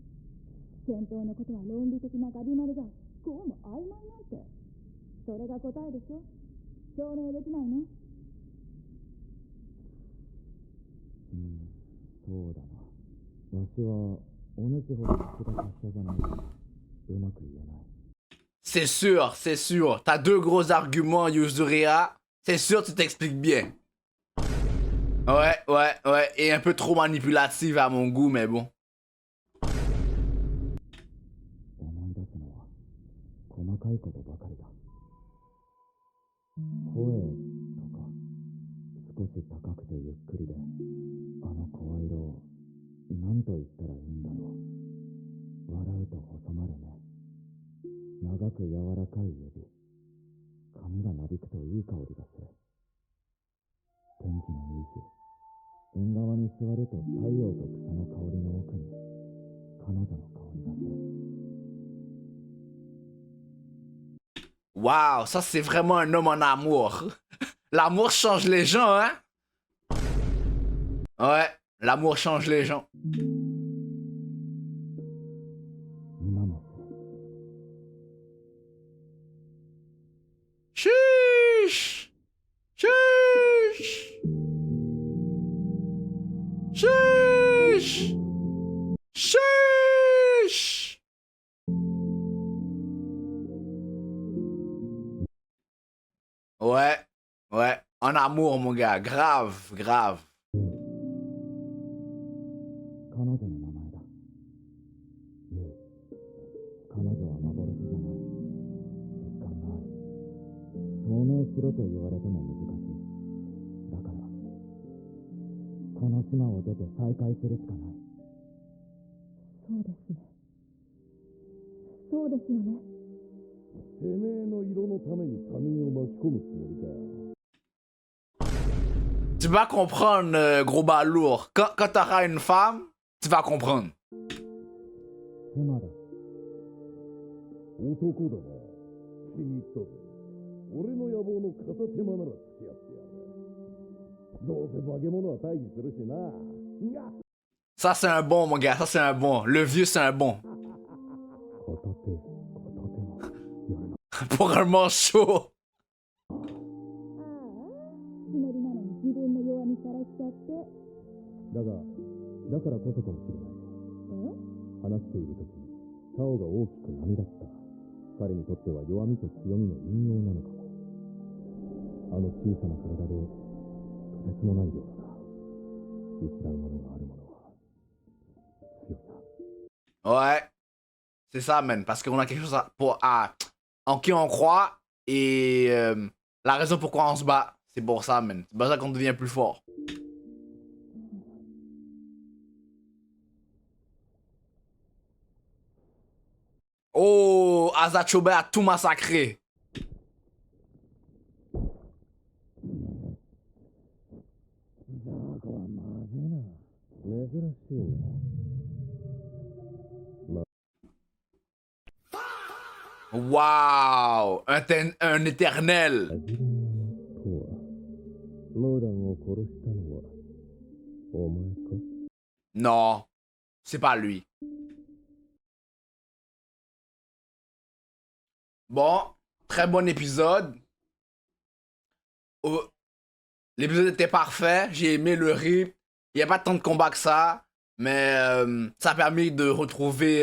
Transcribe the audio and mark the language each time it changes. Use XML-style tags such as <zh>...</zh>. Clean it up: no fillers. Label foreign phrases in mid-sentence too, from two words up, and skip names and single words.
<ja>戦闘のことは論理的なガビ丸がこうも曖昧なんて。それが答えでしょ？証明できないの？そうだな。わしはお主ほど口が達者じゃないからうまく言えない。</ja> <fr>C'est sûr, c'est sûr. T'as deux gros arguments, Yuzuria. C'est sûr, tu t'expliques bien. Ouais, ouais, ouais. Et un peu trop manipulative à mon goût, mais bon.</fr> <ja>思い出すのは細かいことばかりだ。声とか少し高くてゆっくりで、あの声色を何と言ったらいいんだろう。笑うと細まる目、長く柔らかい指、髪がなびくといい香りがする。天気のいい日、縁側に座ると太陽と草の香りの奥に彼女の香りがする。</ja> <fr>Waouh, ça c'est vraiment un homme en amour. L'amour change les gens, hein? Ouais, l'amour change les gens.</fr> <ja>今もする。</ja> <fr>Chiche! Chiche! Chiche! Chiche! Ouais, ouais, en amour, mon gars, grave, grave.</fr> <ja>彼女の名前だ。ユイ。彼女は幻じゃない。実感がある。証明しろと言われても難しい。だから、この島を出て再会するしかない。そうですね。そうですよね。てめえの色のために他人を巻き込むつもりかよ。</ja> <fr>Tu vas comprendre, gros balourd. Quand t'auras une femme, tu vas comprendre.</fr> <ja>妻だ。男だな。気に入ったぜ。俺の野望の片手間なら付き合ってやる。どうせ化け物は退治するしな。</ja> <fr>Ça, c'est un bon, mon gars. Ça, c'est un bon. Le vieux, c'est un bon.</fr> <ja>片手もやるな。</ja> <fr>Pour un manchot.</fr> <ja>ああ血のりなのに自分の弱みさらしちゃってだからこそかもしれない。話している時タオが大きく波立った。彼にとっては弱みと強みの引用なのかも。あの小さな体でとてつもない量だな。失うものがあるものは強いな。</ja> <fr>Ouais. C'est ça, man. Parce qu'on a quelque chose en qui on croit. Et la raison pourquoi on se bat, c'est pour ça, man. C'est pour ça qu'on devient plus fort. Oh, Azachobe a tout massacré.</fr> <ja>ザーゴはまずいな。珍しいな。</ja> <fr>Waouh, un éternel.</fr> <ja>味の者とはムーダンを殺したのはお前か？</ja> <fr>Non, c'est pas lui. Bon, très bon épisode. Oh, l'épisode était parfait, j'ai aimé le rythme. Il n'y a pas tant de combats que ça, mais ça a permis de retrouver...</fr>